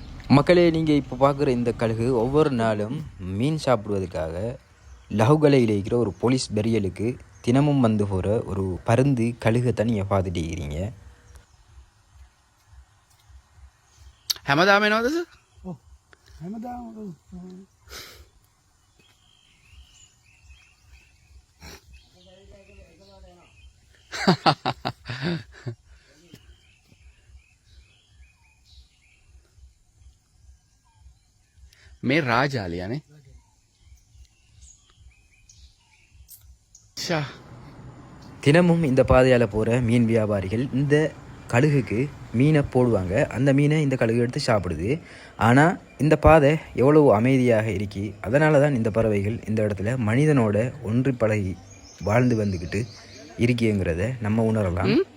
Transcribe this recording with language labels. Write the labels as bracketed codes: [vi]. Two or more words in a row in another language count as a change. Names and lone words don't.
[ta] மக்களே, நீங்கள் இப்போ பார்க்குற இந்த கழுகு ஒவ்வொரு நாளும் மீன் சாப்பிடுவதற்காக லஹுகலையில் இருக்கிற ஒரு போலீஸ் பெரியலுக்கு தினமும் வந்து போகிற ஒரு பருந்து கழுகை நீங்கள் பார்த்துட்டு இருக்கிறீங்க. [si] හැමදාම එනවද? ඔව් හැමදාම මේ රාජාලියනේ. ஷா [ta] தினமும் இந்த பாதையால் போகிற மீன் வியாபாரிகள் இந்த கழுகுக்கு மீனை போடுவாங்க. அந்த மீனை இந்த கழுகு எடுத்து சாப்பிடுது. ஆனால் இந்த பாதை எவ்வளவு அமைதியாக இருக்கி, அதனால தான் இந்த பறவைகள் இந்த இடத்துல மனிதனோட ஒன்றி பழகி வாழ்ந்து வந்துக்கிட்டு இருக்கிங்கிறத நம்ம உணரலாம்.